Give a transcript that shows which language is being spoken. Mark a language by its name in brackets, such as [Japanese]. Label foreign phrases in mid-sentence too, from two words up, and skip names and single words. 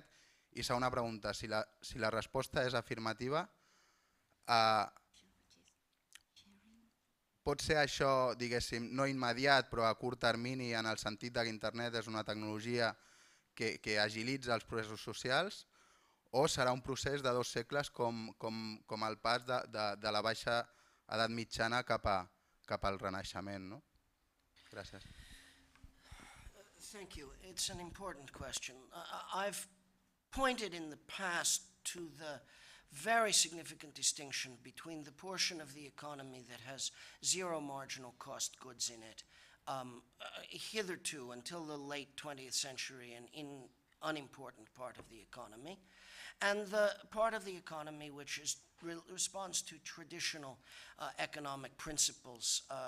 [Catalan] I segona pregunta, si la resposta és afirmativa, pot ser això, diguéssim, no immediat però a curt termini en el sentit que internet és una tecnologia que agilitza els processos socials o serà un procés de 2 segles com el pas de la baixa edat mitjana cap al renaixement? Gràcies. [English] Thank you. It's an important question. I've pointed in the past to the very significant distinction between the portion of the economy that has zero marginal cost goods in it, hitherto until the late 20th century, an unimportant part of the economy, and the part of the economy which responds to traditional economic principles